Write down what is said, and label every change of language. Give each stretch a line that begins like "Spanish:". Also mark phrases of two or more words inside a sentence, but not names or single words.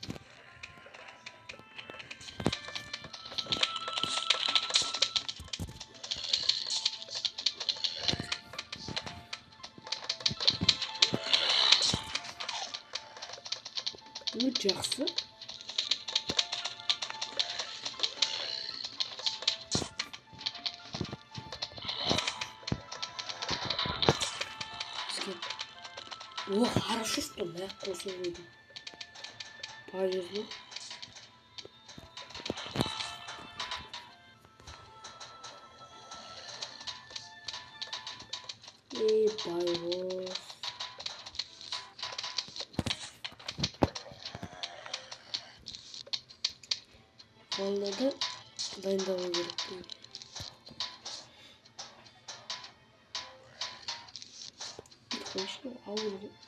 Kazakh: Жақсы.
Russian: О, хорошо, что мягко сегодня. Повезло. И повезло.
Kazakh: Волнада дайындалу керек. Конечно, ауыр.